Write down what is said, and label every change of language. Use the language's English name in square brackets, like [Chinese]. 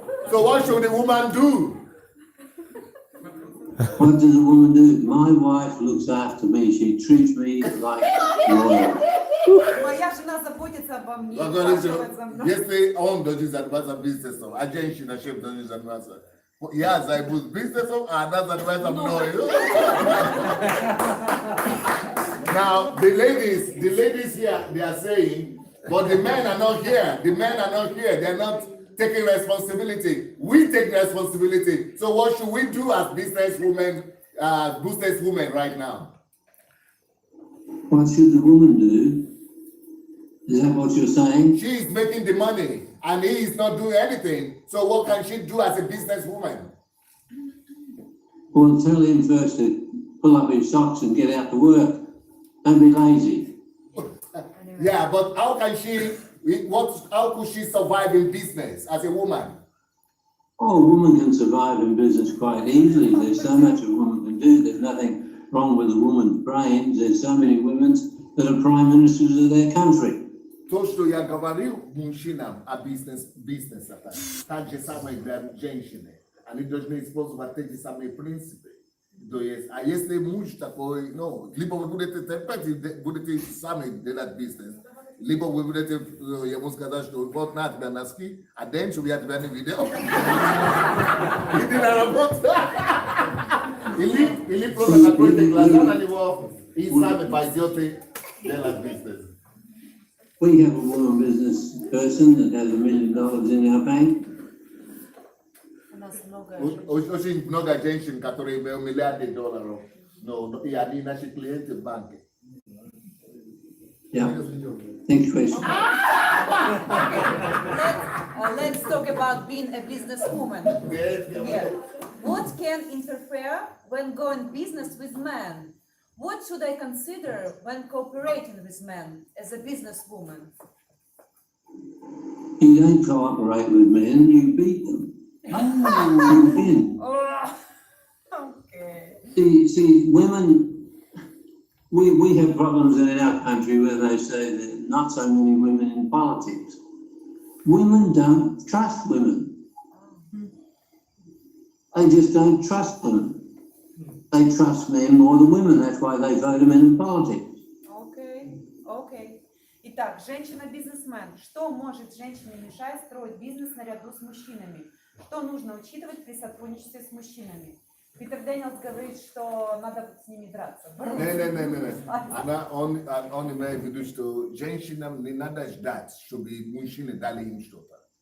[English] So what should the woman do? What does a woman do? My wife looks after me. She treats me like royal. [Russian] Моя жена заботится обо мне, Он говорит, ухаживает за что мной. если он должен заниматься бизнесом, а женщина чем должен заниматься? Я займусь бизнесом, а она занимается мной. [English] Now, the ladies here, they are saying, but the men are not here. The men are not here. They're not taking responsibility. We take responsibility. So what should we do as businesswomen right now? What should the woman do? Is that what you're saying? She is making the money and he is not doing anything. So what can she do as a businesswoman? Well, tell him first to pull up his socks and get out to work. Don't be lazy. Yeah, but how could she survive in business as a woman? Oh, a woman can survive in business quite easily. There's so much a woman can do. There's nothing wrong with a woman's brains. There's so many women that are prime ministers of their country. [Russian] То, что я говорил мужчинам о бизнесе, так же самое для женщины. Они должны использовать те же самые принципы. То есть, а если муж такой, либо вы будете терпеть, будете сами делать бизнес, либо вы будете ему сказать, что вот на тебя носки, а дальше я тебя не видел. Иди на работу. Или просто закройте глаза на него и сами пойдете делать бизнес. [English] We have a woman business person that has $1 million in our bank. [Russian] У нас много Очень много женщин, которые имеют миллиарды долларов, но и они наши клиенты в банке. [English] Yeah. Next question. let's talk about being a businesswoman. Yeah. What can interfere when going business with men? What should I consider when cooperating with men as a businesswoman? You don't cooperate with men, you beat them. You win. Oh, okay. See, women, we have problems in our country where they say that not so many women in politics. Women don't trust women. They just don't trust women. They trust men more than women. That's why they vote them in politics. [Russian] Окей, окей. Итак, женщина-бизнесмен. Что может женщине мешать строить бизнес наряду с мужчинами? Что нужно учитывать при сотрудничестве с мужчинами? Питер Дениелс говорит, что надо с ними драться. Не. Он имеет в виду, что женщинам не надо ждать, чтобы мужчины дали им что-то.